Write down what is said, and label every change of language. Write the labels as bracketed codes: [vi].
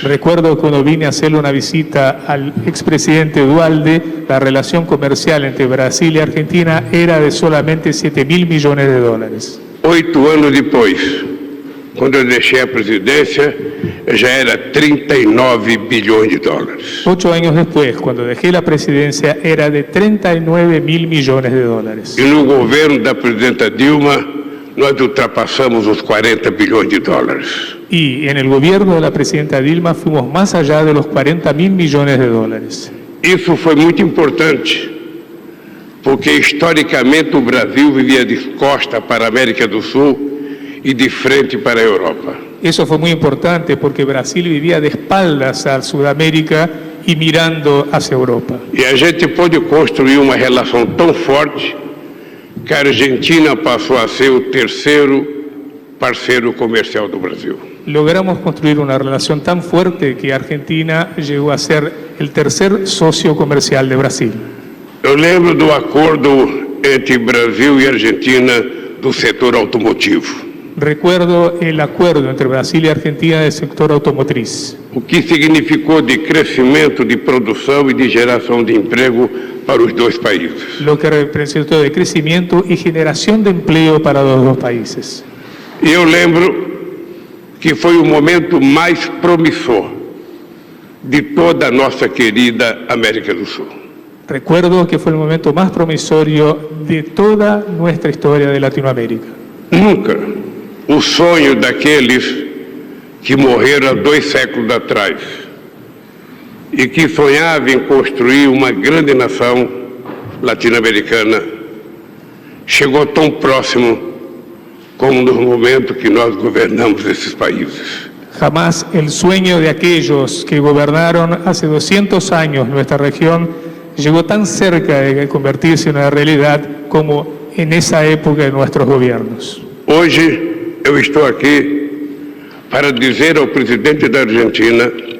[es] Recuerdo cuando vine a hacerle una visita al expresidente Dualde, la relación comercial entre Brasil y Argentina era de solamente 7.000 millones de dólares. [pt] 8 anos depois, quando eu deixei a presidência, já era 39 bilhões de dólares. [es] 8 años después, cuando dejé la presidencia, era de 39.000 millones de dólares. [pt] E no governo da presidenta Dilma, nós ultrapassamos os 40 bilhões de dólares. [es] Y en el gobierno de la presidenta Dilma fuimos más allá de los 40.000 millones de dólares. [pt] Isso foi muito importante, porque historicamente o Brasil vivia de costa para a América do Sul e de frente para a Europa. [es] Eso fue muy importante porque Brasil vivía de espaldas a Sudamérica y mirando hacia Europa. [pt] E a gente pôde construir uma relação tão forte que a Argentina passou a ser o terceiro parceiro comercial do Brasil. [es] Logramos construir una relación tan fuerte que Argentina llegó a ser el tercer socio comercial de Brasil. [pt] Eu lembro do acordo entre Brasil e Argentina do setor automotivo. [es] Recuerdo el acuerdo entre Brasil y Argentina del sector automotriz. [pt] O que significou de crescimento, de produção e de geração de emprego para os dois países. [es] Lo que representó de crecimiento y generación de empleo para los dos países. [pt] E eu lembro que foi o momento mais promissor de toda a nossa querida América do Sul. [es] Recuerdo que fue el momento más promisorio de toda nuestra historia de Latinoamérica. [pt] Nunca o sonho daqueles que morreram há 2 séculos atrás e que sonhavam em construir uma grande nação latino-americana chegou tão próximo como nos momentos que nós governamos esses países. [es] Jamás el sueño de aquellos que gobernaron hace 200 años nuestra región llegó tan cerca de convertirse en una realidad como en esa época de nuestros gobiernos. [pt] Hoje eu estou aqui para dizer ao presidente da Argentina,